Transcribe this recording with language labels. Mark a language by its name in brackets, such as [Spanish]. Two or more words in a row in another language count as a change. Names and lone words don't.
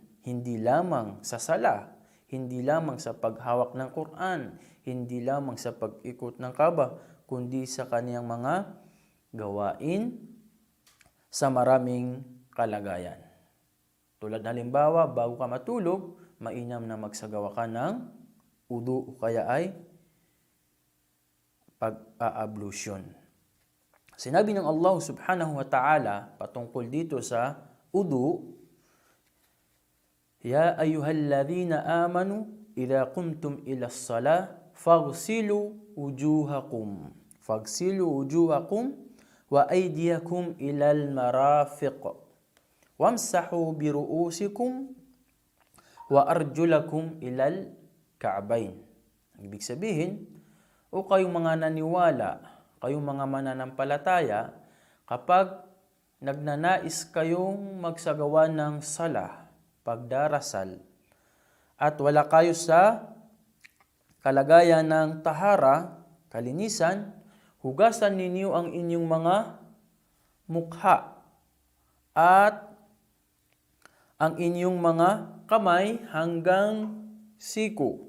[Filipino] Hindi lamang sa sala, hindi lamang sa paghawak ng Quran, hindi lamang sa pag-ikot ng Kaaba, kundi sa kaniyang mga gawain sa maraming kalagayan. Tulad halimbawa, bago ka matulog, mainam na magsagawa ka ng udu o kaya ay pag-ablution. Sinabi ng Allah [Arabic] سبحانه وتعالى [Filipino] patungkol dito sa udu, [Arabic] يا أيها الذين آمنوا إذا قمتم إلى الصلاة فاغسلوا وجوهكم وأيديكم إلى المرافق وامسحوا برءوسكم وأرجلكم إلى الكعبين. [Filipino] Ibig sabihin, o kayong mga naniwala, kayong mga mananampalataya, kapag nagnanais kayong magsagawa ng sala, pagdarasal, at wala kayo sa kalagayan ng tahara, kalinisan, hugasan ninyo ang inyong mga mukha at ang inyong mga kamay hanggang siku.